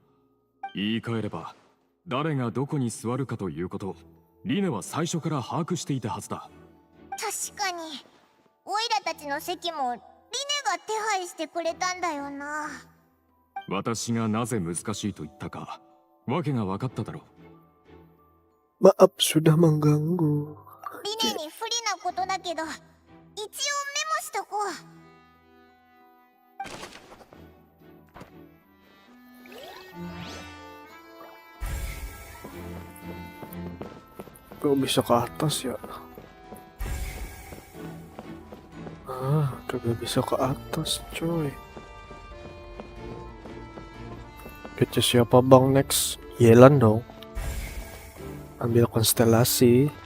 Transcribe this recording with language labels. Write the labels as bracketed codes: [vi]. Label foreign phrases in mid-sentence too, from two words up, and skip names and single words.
[ja] 言い換えれば、誰がどこに座るかということをリネは最初から把握していたはずだ。確かにオイラたちの席もリネが手配してくれたんだよな。私がなぜ難しいと言ったか、わけが分かっただろう。 [id] Maaf sudah mengganggu. [ja] リネに不利なことだけど、一応メモしとこう。 [id] Kok bisa ke atas ya? Ah, kagak bisa ke atas coy. Kece siapa bang next? Yelan dong. Ambil konstelasi.